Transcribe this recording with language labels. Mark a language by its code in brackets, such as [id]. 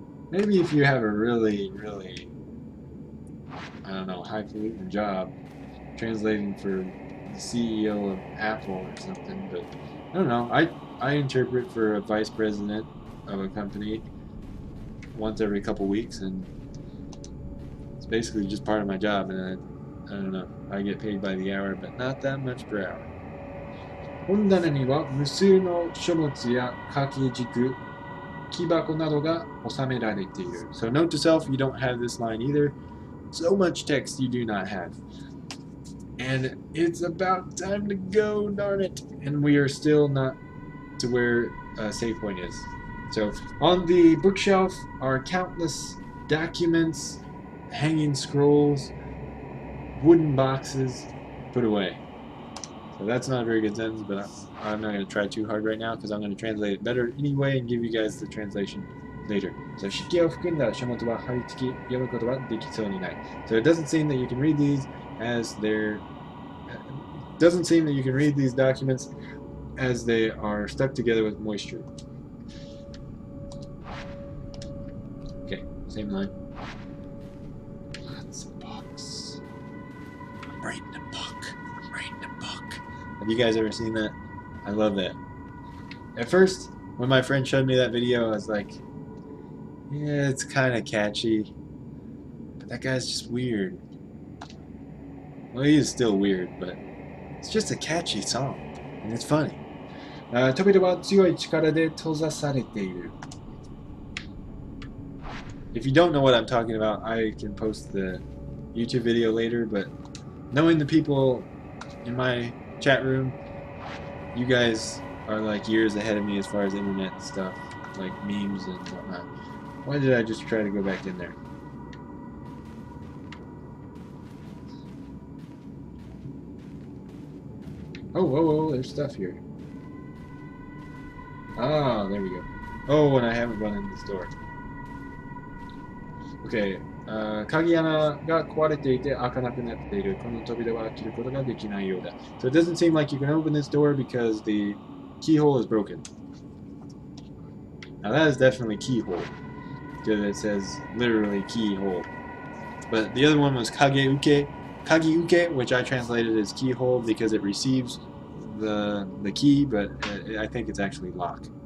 [en] Maybe if you have a really, I don't know, highfalutin job translating for the CEO of Apple or something, but I don't know. I interpret for a vice president of a company once every couple weeks, and it's basically just part of my job, and I don't know, I get paid by the hour, but not that much per hour. [ja] 本棚には無数の書物や掛け軸、木箱などが収められている。 [en] So note to self, you don't have this line either. So much text you do not have. And it's about time to go, darn it. And we are still not to where save point is. So on the bookshelf are countless documents, hanging scrolls, wooden boxes put away. So that's not a very good sentence, but I'm not going to try too hard right now because I'm going to translate it better anyway and give you guys the translation later. [ja] So 式を含んだ書物は貼り付き読むことはできそうにない。 [en] So it doesn't seem that you can read these as they're doesn't seem that you can read these documents as they are stuck together with moisture. Okay, same line. Lots of books. I'm writing a book. I'm writing a book. Have you guys ever seen that? I love that. At first, when my friend showed me that video, I was like, yeah, it's kind of catchy. But that guy's just weird. Well, he is still weird, but it's just a catchy song. And it's funny. [ja] 扉は強い力で閉ざされている. [en] If you don't know what I'm talking about, I can post the YouTube video later, but knowing the people in my chat room, you guys are like years ahead of me as far as internet stuff, like memes and whatnot. Why did I just try to go back in there? Oh, there's stuff here. Ah, there we go. Oh, and I haven't run in this door. Okay. [ja] 鍵穴が壊れていて開かなくなっている。この扉は開けることができないようだ。 [en] So it doesn't seem like you can open this door because the keyhole is broken. Now that is definitely keyhole because it says literally keyhole. But the other one was kageuke, which I translated as keyhole because it receives the key, but I think it's actually lock.